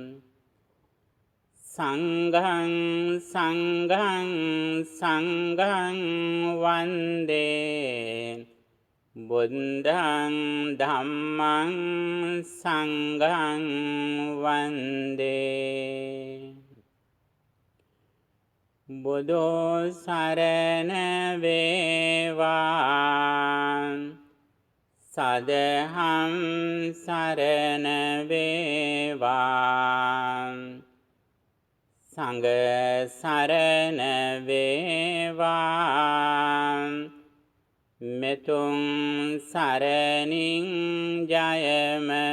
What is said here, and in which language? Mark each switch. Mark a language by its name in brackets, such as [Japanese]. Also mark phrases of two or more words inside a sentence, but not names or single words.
[Pali] සංඝං සංඝං සංඝං වන්දේ බුද්ධං ධම්මං සංඝං වන්දේ [Sinhala] බුදෝ සරණ වේවා සදහම් සරණ වේවා සංඝ සරණ වේවා මෙතුං සරණින් ජයම